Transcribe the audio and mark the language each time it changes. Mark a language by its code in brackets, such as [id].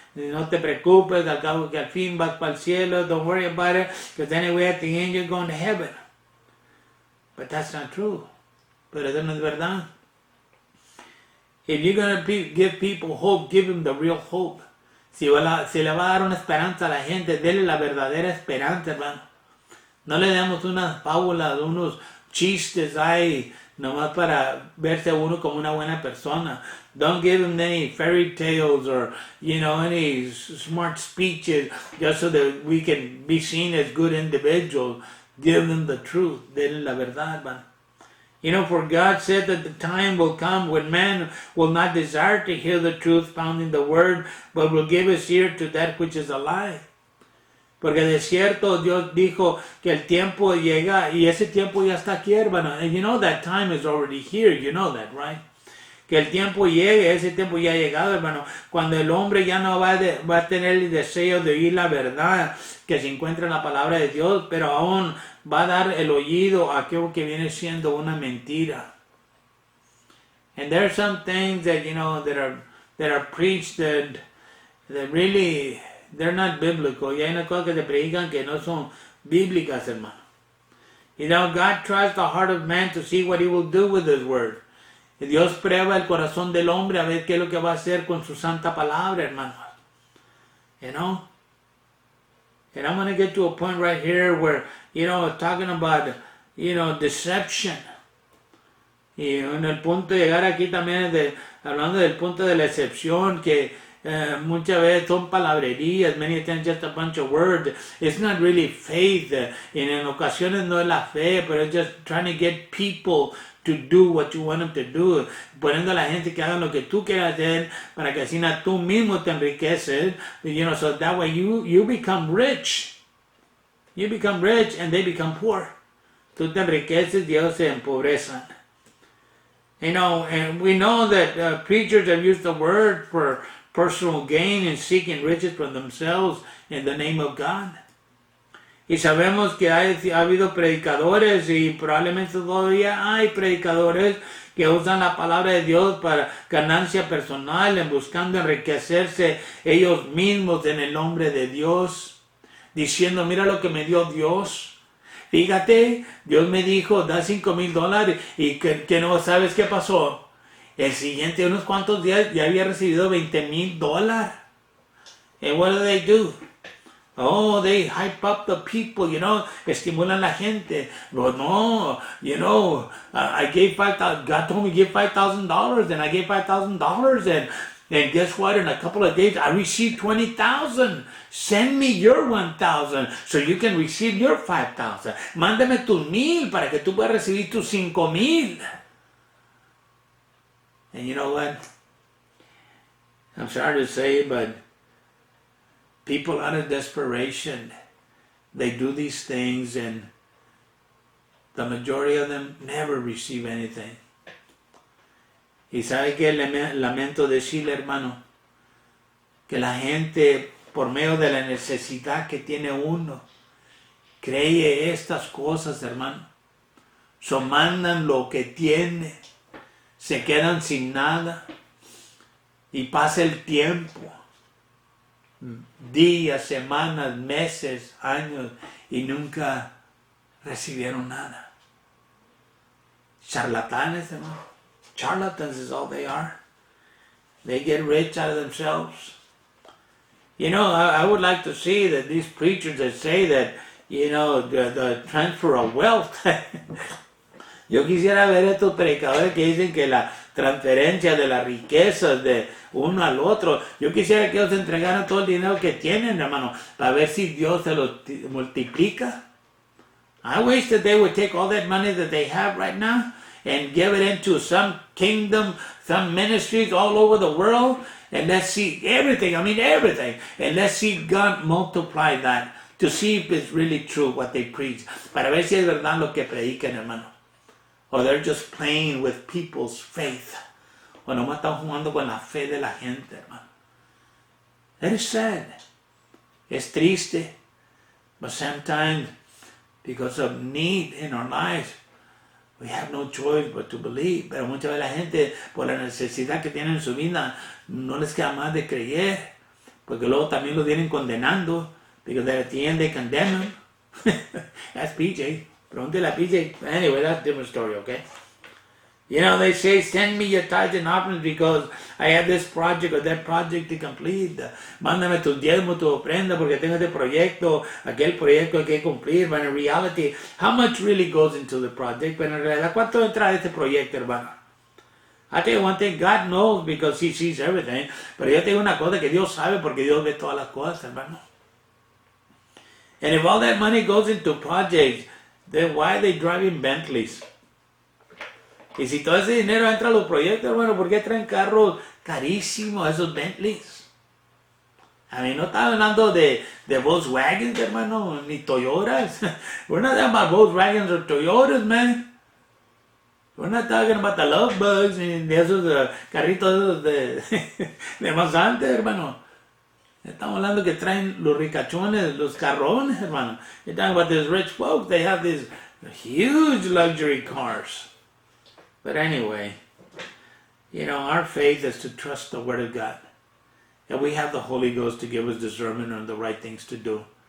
[es] No te preocupes, al cabo que al fin vas para el cielo. [en] Don't worry about it, because anyway at the end you're going to heaven. But that's not true. [es] Pero eso no es verdad. [en] If you're going to give people hope, give them the real hope. [es] Si le va a dar una esperanza a la gente, dele la verdadera esperanza, hermano. No le demos unas fábulas, unos chistes ahí, nomás para verse uno como una buena persona. [en] Don't give them any fairy tales or, you know, any smart speeches just so that we can be seen as good individuals. Give them the truth. [es] Denle la verdad, [en] man. You know, for God said that the time will come when man will not desire to hear the truth found in the word, but will give his ear to that which is a lie. [es] Porque de cierto Dios dijo que el tiempo llega y ese tiempo ya está aquí, hermano. [en] And you know that time is already here. You know that, right? [es] Que el tiempo llegue, ese tiempo ya ha llegado, hermano. Cuando el hombre ya no va a tener el deseo de oír la verdad que se encuentra en la palabra de Dios, pero aún va a dar el oído a aquello que viene siendo una mentira. [en] And there are some things that, you know, that are preached that really, they're not biblical. [es] Y hay unas cosas que se predican que no son bíblicas, hermano. [en] You know, God tries the heart of man to see what he will do with his word. [es] Y Dios prueba el corazón del hombre a ver qué es lo que va a hacer con su santa palabra, hermano. [en] You know? And I'm going to get to a point right here where, you know, talking about, you know, deception. [es] Y en el punto de llegar aquí también hablando del punto de la excepción, que muchas veces son palabrerías, [en] many times just a bunch of words. It's not really faith. [es] Y en ocasiones no es la fe, pero [en] it's just trying to get people to do what you want them to do, [es] poniendo a la gente que hagan lo que tú quieras hacer para que así tú mismo te enriqueces, [en] you know, so that way you become rich. You become rich and they become poor. [es] Tú te enriqueces y ellos se empobrezan. [en] You know, and we know that preachers have used the word for personal gain and seeking riches for themselves in the name of God. [es] Y sabemos que ha habido predicadores y probablemente todavía hay predicadores que usan la palabra de Dios para ganancia personal, en buscando enriquecerse ellos mismos en el nombre de Dios, diciendo, mira lo que me dio Dios. Fíjate, Dios me dijo, da $5,000 y que no sabes qué pasó. El siguiente, unos cuantos días, ya había recibido $20,000. [en] And what do? Oh, they hype up the people, you know, [es] estimulan la gente. [en] But no, you know, I gave $5,000, God told me to give $5,000, and I gave $5,000, and guess what? In a couple of days, I received $20,000. Send me your $1,000 so you can receive your $5,000. [es] Mándame tus 1,000 para que tú puedas recibir tus 5,000. [en] And you know what? I'm sorry to say, but people out of desperation, they do these things, and the majority of them never receive anything. [es] Y sabe que lamento decirle, hermano, que la gente, por medio de la necesidad que tiene uno, cree estas cosas, hermano. So mandan lo que tiene, se quedan sin nada, y pasa el tiempo. Días, semanas, meses, años, y nunca recibieron nada. Charlatanes, hermano. [en] Charlatans is all they are. They get rich out of themselves. You know, I would like to see that these preachers that say that, you know, the transfer of wealth. [es] Yo quisiera ver estos predicadores que dicen que la transferencia de las riquezas de uno al otro. Yo quisiera que ellos entregaran todo el dinero que tienen, hermano, para ver si Dios se lo multiplica. [en] I wish that they would take all that money that they have right now and give it into some kingdom, some ministries all over the world, and let's see everything, everything, and let's see God multiply that to see if it's really true what they preach, [es] para ver si es verdad lo que predican, hermano. [en] Or they're just playing with people's faith. [es] O nomás están jugando con la fe de la gente, hermano. [en] That is sad. [es] Es triste. [en] But sometimes, because of need in our lives, we have no choice but to believe. [es] Pero muchas veces la gente, por la necesidad que tienen en su vida, no les queda más de creer. Porque luego también lo vienen condenando. [en] Because at the end they condemn them. That's PJ. [es] Pregúntale a PJ. [en] Anyway, that's a different story, okay? You know, they say, send me your tithes and offerings because I have this project or that project to complete. [es] Mándame tu diezmo, tu ofrenda porque tengo este proyecto, aquel proyecto que cumplir. [en] But in reality, how much really goes into the project? [es] Pero en realidad, ¿cuánto entra a este proyecto, hermano? [en] I tell you one thing, God knows because He sees everything. [es] Pero yo te digo una cosa que Dios sabe porque Dios ve todas las cosas, hermano. [en] And if all that money goes into projects, then why are they driving Bentleys? [es] Y si todo ese dinero entra a los proyectos, hermano, ¿por qué traen carros carísimos, esos Bentleys? A mí no estaba hablando de Volkswagen, hermano, ni Toyotas. [en] We're not talking about Volkswagens or Toyotas, man. We're not talking about the love bugs [es] ni de esos carritos de, de más antes, hermano. Estamos hablando que traen los ricachones, los carrones, hermano. [en] You're talking about these rich folks. They have these huge luxury cars. But anyway, you know, our faith is to trust the Word of God. And we have the Holy Ghost to give us discernment on the right things to do.